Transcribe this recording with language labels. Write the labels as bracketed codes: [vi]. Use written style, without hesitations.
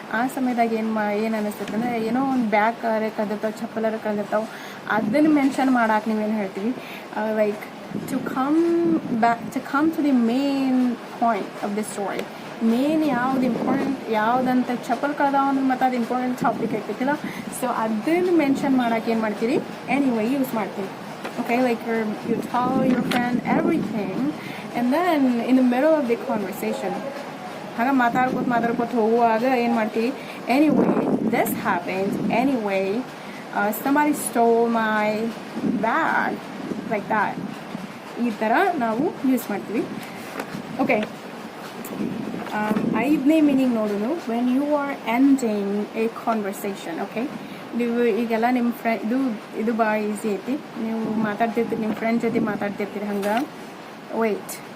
[kn] ಆ ಸಮಯದಾಗ ಏನು ಅನ್ನಿಸ್ತೈತೆ ಅಂದರೆ ಏನೋ ಒಂದು ಬ್ಯಾಗ್ ಕಳೆದಿರ್ತಾವೆ, ಚಪ್ಪಲರ ಕಳೆದಿರ್ತಾವೆ, ಅದನ್ನು ಮೆನ್ಷನ್ ಮಾಡಕ್ಕೆ ನೀವೇನು ಹೇಳ್ತೀವಿ, like [en] to come to the main point of the story. [kn] Main ಯಾವ್ದು ಇಂಪಾರ್ಟೆಂಟ್ ಯಾವುದಂತ ಚಪ್ಪಲ್ ಕಳೆದಾವ ಅಂದ್ರೆ ಮತ್ತು ಅದು ಇಂಪಾರ್ಟೆಂಟ್ ಟಾಪಿಕ್ ಆಗ್ತೈತಿಲ್ಲ, ಸೊ ಅದನ್ನು ಮೆನ್ಷನ್ ಮಾಡೋಕೆ ಏನು ಮಾಡ್ತೀರಿ, ಎನಿವೇ ಯೂಸ್ ಮಾಡ್ತೀವಿ. [en] okay, like you tell your friend everything and then in the middle of the conversation [kn] ಹಾಗೆ ಮಾತಾಡ್ಕೋತ ಹೋಗುವಾಗ ಏನು ಮಾಡ್ತೀವಿ, [en] Anyway this happened, anyway somebody stole my bag, like that. [kn] ಈ ಥರ ನಾವು ಯೂಸ್ ಮಾಡ್ತೀವಿ. [en] okay, [kn] 5ನೇ ಮೀನಿಂಗ್ ನೋಡೋಣ, [en] When you are ending a conversation. [kn] Okay, ನೀವು ಈಗೆಲ್ಲ ನಿಮ್ಮ ಇದು ಭಾಳ ಈಸಿ ಐತಿ. ನೀವು ಮಾತಾಡ್ತಿರ್ತೀರಿ, ನಿಮ್ಮ ಫ್ರೆಂಡ್ ಜೊತೆ ಮಾತಾಡ್ತಿರ್ತೀರಿ, ಹಂಗೆ ವೆಯ್ಟ್.